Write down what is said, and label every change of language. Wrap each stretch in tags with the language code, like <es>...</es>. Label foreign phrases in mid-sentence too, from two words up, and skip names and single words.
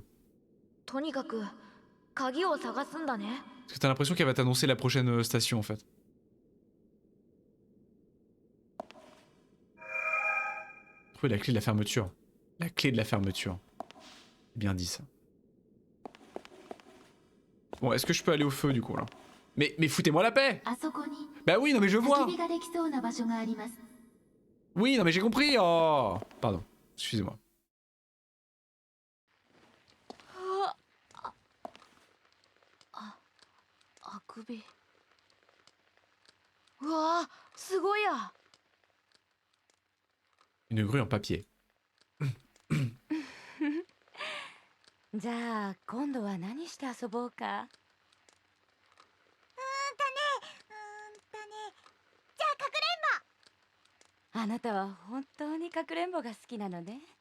<ja>とにかく鍵を探すんだね。</ja> <fr>Parce que t'as l'impression qu'elle va t'annoncer la prochaine station en fait. Trouver la clé de la fermeture. La clé de la fermeture. Bien dit ça. Bon, est-ce que je peux aller au feu du coup là? Mais foutez-moi la paix!</fr> <ja>あそこに</ja> <fr>Bah oui, non mais je</fr> <ja>焚</ja> <fr>vois!</fr> <ja>き火ができそうな場所があります。</ja> <fr>Oui, non mais j'ai compris! Oh! Pardon, excusez-moi.</fr> <ja>あくび。うわあ、すごいや。</ja> <fr>Une grue en papier.</fr> <ja>じゃあ今度は何して遊ぼうか。じゃあかくれんぼ。あなたは本当にかくれんぼが好きなのね。</ja>